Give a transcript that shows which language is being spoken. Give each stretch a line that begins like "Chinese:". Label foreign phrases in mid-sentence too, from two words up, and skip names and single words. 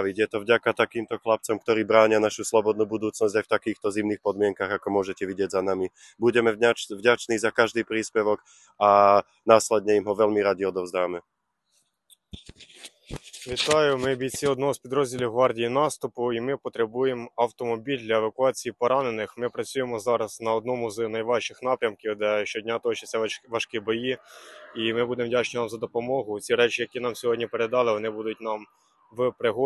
Slovak: Je to vďaka takýmto chlapcom, ktorí bránia našu slobodnú budúcnosť aj v takýchto zimných podmienkach, ako môžete vidieť za nami. Budeme vďační za každý príspevok a následne im ho veľmi radi odovzdáme.
Ukrainian: Вітаю, ми бійці одного з підрозділів гвардії наступу і ми потребуємо автомобіль для евакуації поранених. Ми працюємо зараз на одному з найважчих напрямків, де щодня точаться важкі бої, і ми будемо вдячні вам за допомогу. Ці речі, які нам сьогодні передали, вони будуть нам в пригоді.